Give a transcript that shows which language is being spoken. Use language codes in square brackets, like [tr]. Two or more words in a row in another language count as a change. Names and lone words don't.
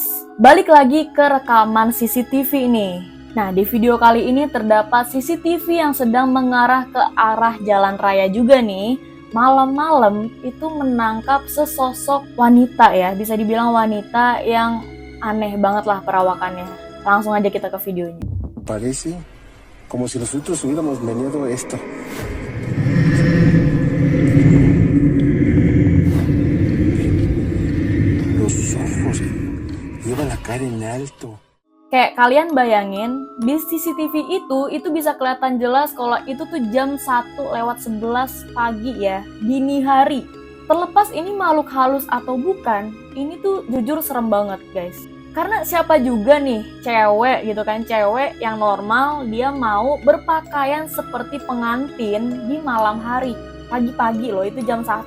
[id] Balik lagi ke rekaman CCTV ini. Nah, di video kali ini terdapat CCTV yang sedang mengarah ke arah jalan raya juga nih. Malam-malam itu menangkap sesosok wanita ya, bisa dibilang wanita yang aneh banget lah perawakannya. Langsung aja kita ke videonya. [es] Parece como si nosotros hubiéramos venido esto. Lleva la cara en alto. [id] Kayak kalian bayangin, di CCTV itu bisa kelihatan jelas kalau itu tuh jam 1:11 pagi ya, dini hari. Terlepas ini makhluk halus atau bukan, ini tuh jujur serem banget guys. Karena siapa juga nih cewek gitu kan, cewek yang normal dia mau berpakaian seperti pengantin di malam hari, pagi-pagi loh, itu jam 1.